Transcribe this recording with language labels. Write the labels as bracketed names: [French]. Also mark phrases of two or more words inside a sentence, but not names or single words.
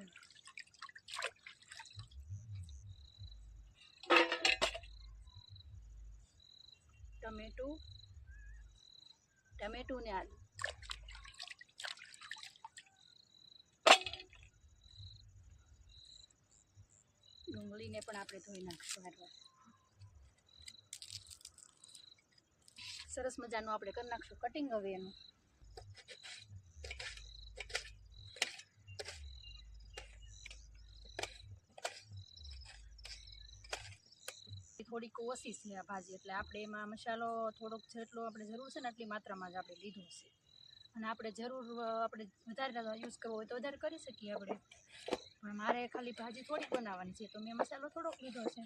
[Gujarati] ટમેટુ ને આલુ ડુંગળી ને પણ આપણે ધોઈ નાખીશું। સરસ મજાનું આપણે કરી નાખીશું કટિંગ। હવે એનું થોડીક ઓછી છે આ ભાજી, એટલે આપણે એમાં મસાલો થોડોક જેટલો આપણે જરૂર છે ને એટલી માત્રામાં જ આપણે લીધો છે અને આપણે જરૂર આપણે વધારે યુઝ કરવો હોય તો વધારે કરી શકીએ આપણે, પણ મારે ખાલી ભાજી થોડીક બનાવવાની છે તો મેં મસાલો થોડોક લીધો છે।